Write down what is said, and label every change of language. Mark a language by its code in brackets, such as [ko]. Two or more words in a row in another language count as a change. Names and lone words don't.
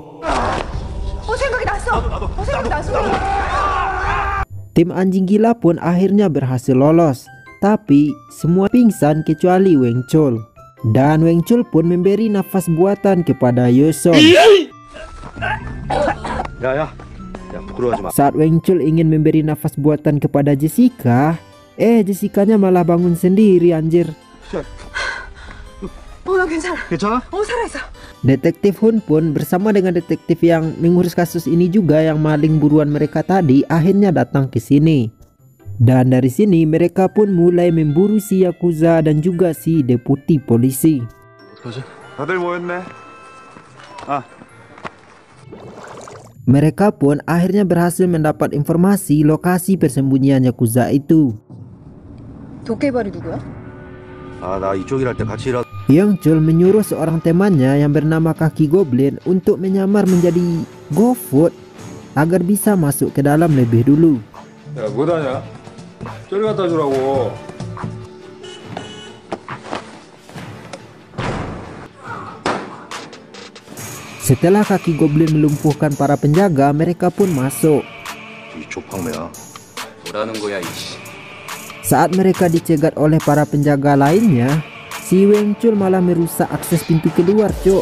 [id] Tim anjing gila pun akhirnya berhasil lolos, tapi semua pingsan kecuali Weng Chul. Dan Weng Chul pun memberi nafas buatan kepada Yosong. [ko] 야야, 야 부끄러워하지 마. [id] Saat Weng Chul ingin memberi nafas buatan kepada Jessica, Jessicanya malah bangun sendiri anjir. [ko] 나 괜찮아. 괜찮아? 살아있어. [id] Detektif Hun pun bersama dengan detektif yang mengurus kasus ini juga yang maling buruan mereka tadi akhirnya datang ke sini. Dan dari sini mereka pun mulai memburu si Yakuza dan juga si deputi polisi. [ko] 어떡하지? 다들 모였네. [id] Mereka pun akhirnya berhasil mendapat informasi lokasi persembunyian Yakuza itu. [ko] 도깨발이 누구야? 아 나 이쪽 일할 때 같이 일하. [id] Yang Chul menyuruh seorang temannya yang bernama Kaki Goblin untuk menyamar menjadi GoFood agar bisa masuk ke dalam lebih dulu. [ko] 야 뭐하냐? 저리 갖다 주라고. [id] Setelah Kaki Goblin melumpuhkan para penjaga, mereka pun masuk. [ko] 이쪽 방매야. 뭐라는 거야 이씨. [id] Saat mereka dicegat oleh para penjaga lainnya, si Weng Chul malah merusak akses pintu keluar, cuk.